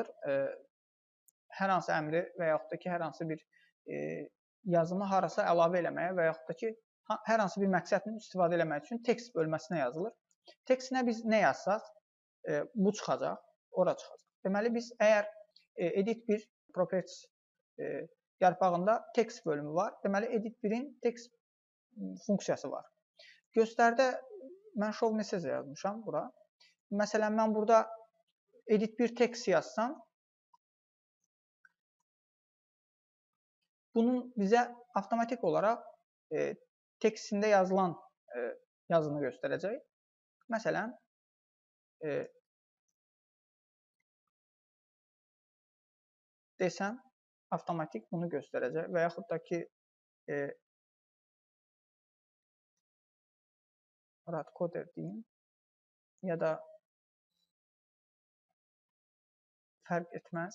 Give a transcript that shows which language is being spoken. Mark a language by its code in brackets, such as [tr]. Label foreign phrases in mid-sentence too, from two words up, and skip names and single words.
[az] Hər hansı əmri və yaxud da ki, hər hansı bir yazımı harasa əlavə eləməyə və yaxud da ki, hər hansı bir məqsədlə istifadə eləmək üçün text bölməsinə yazılır. Textinə biz nə yazsaq, bu çıxacaq, ora çıxacaq. Deməli, biz əgər edit bir properties yarpağında text bölümü var. Deməli, edit 1-in text funksiyası var. Göstərdə mən [en] show message [az] yazmışam bura. Məsələn, mən burada edit 1 text yazsam, bunun bizə avtomatik olaraq textində yazılan yazını göstərəcək. Məsələn, desəm, avtomatik bunu göstərəcək və yaxud da ki, radcoder deyim ya da fərq etməz.